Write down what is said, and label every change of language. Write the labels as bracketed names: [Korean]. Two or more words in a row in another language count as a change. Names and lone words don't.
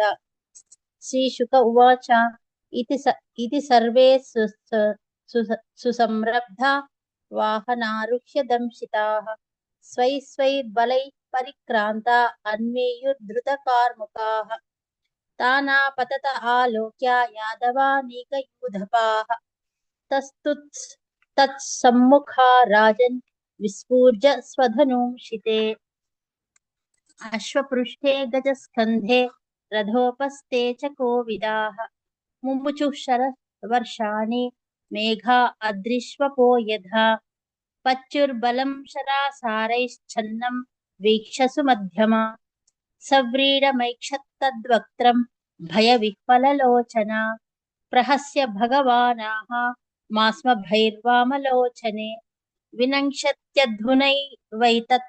[Sanskrit] శ్రీశుక ఉవాచ ఇది సర్వే సుసంరబ్ధ వాహనారుహ్య దంశితాః స్వై స్వై బలై పరిక్రాంత అన్వేయుర్ధృత కార్ముకాః తానాపతత ఆలోక్య యాదవానీకయూధపాః తత్సమ్ముఖా రాజన్ విస్ఫూర్జ స్వధనూంషితే అశ్వపృష్ఠే గజస్కంధే रथोपस्थे च कोविदाः मुमुचुः शरवर्षाणि मेघा अदृश्वपो यथा पच्युर्बलं शरासारैश्छन्नं वीक्षसु मध्यमा सव्रीडमैक्षत्तद्वक्त्रं भयविह्वललोचना प्रहस्य भगवानाः मास्मभैर्वामलोचने विनङ्क्षत्यध्वनैवैतत्